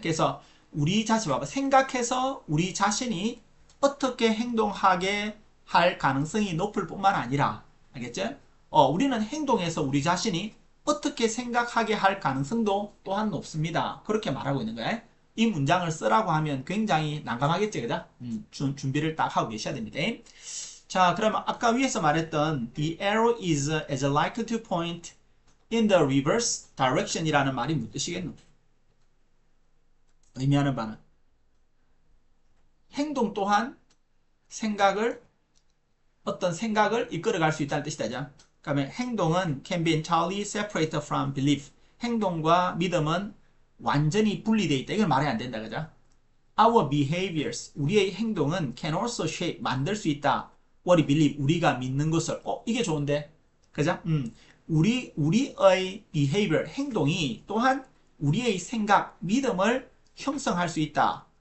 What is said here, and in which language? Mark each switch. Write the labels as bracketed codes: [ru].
[ko] 그래서 우리 자신 봐봐. 생각해서 우리 자신이 어떻게 행동하게 할 가능성이 높을 뿐만 아니라 알겠죠? 우리는 행동해서 우리 자신이 어떻게 생각하게 할 가능성도 또한 높습니다. 그렇게 말하고 있는 거야. 이 문장을 쓰라고 하면 굉장히 난감하겠지, 그죠? 준비를 딱 하고 계셔야 됩니다. 자, 그러면 아까 위에서 말했던 [en] the arrow is as likely to point in the reverse direction [ko] 이라는 말이 무슨 뜻이겠노? 의미하는 바는 행동 또한 어떤 생각을 이끌어갈 수 있다는 뜻이다. 그러면 행동은 [en] can be entirely separated from belief. [ko] 행동과 믿음은 완전히 분리되어 있다. 이걸 말해야 안 된다. 그죠? [en] Our behaviors, [ko] 우리의 행동은 [en] can also shape, [ko] 만들 수 있다. [en] What we believe, [ko] 우리가 믿는 것을. 이게 좋은데. 그죠? 우리의 behavior, 행동이 또한 우리의 생각, 믿음을 형성할 수 있다.